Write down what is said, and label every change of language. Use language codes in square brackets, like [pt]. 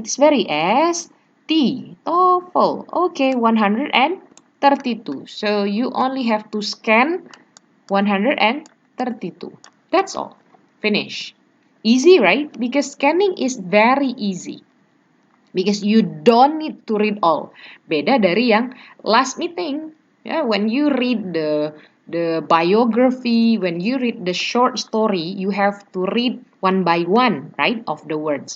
[en] It's very S. T. TOEFL. Okay, 132. So you only have to scan 132. That's all. Finish. Easy, right? Because scanning is very easy. Because you don't need to read all. [id] Beda dari yang [en] last meeting. Yeah, when you read the biography, when you read the short story, you have to read one by one, right, of the words.